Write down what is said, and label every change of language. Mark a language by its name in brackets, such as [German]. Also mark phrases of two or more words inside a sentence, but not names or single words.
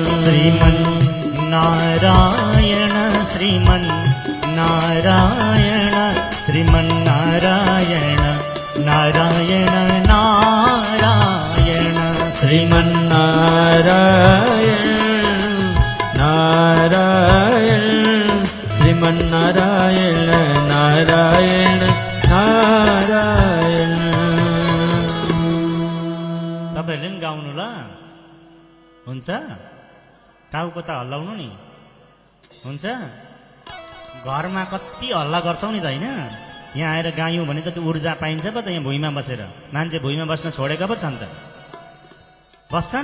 [Nepali] श्रीमन्नारायण श्रीमन्नारायण श्रीमन्नारायण नारायण नारायण श्रीमन्नारायण नारायण श्रीमन्नारायण नारायण नारायण। तपाईँहरूले पनि गाउनु ल, हुन्छ? टाउको त हल्लाउनु नि, हुन्छ? घरमा कति हल्ला गर्छौ नि त होइन? यहाँ आएर गायौँ भने त त्यो ऊर्जा पाइन्छ पो त। यहाँ भुइँमा बसेर मान्छे भुइँमा बस्न छोडेका पो छन् त, बस्छन्।